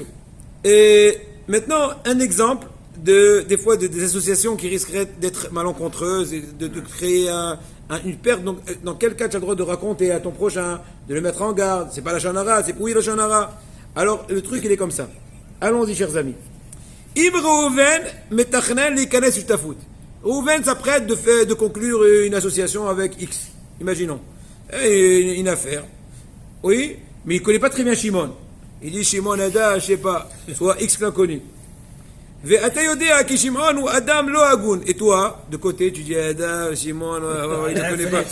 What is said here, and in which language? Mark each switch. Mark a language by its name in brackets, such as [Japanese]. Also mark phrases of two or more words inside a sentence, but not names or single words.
[French] Et maintenant, un exemple des fois des associations qui risqueraient d'être malencontreuses et de créer une perte. Donc, dans quel cas tu as le droit de raconter à ton prochain, de le mettre en garde? C'est pas la chanara, c'est oui la chanara. Alors, le truc, il est comme ça. Allons-y, chers amis. [Hebrew] אם ראובן מתכנן להיכנס שותפות. [French] Reuven s'apprête de conclure une association avec X. Imaginons. Une affaire. Oui, mais il ne connaît pas très bien Shimon. Il dit Shimon Ada, je sais pas, soit X l'inconnu. Et toi, de côté, tu dis Ada, Shimon, il ne connaît pas.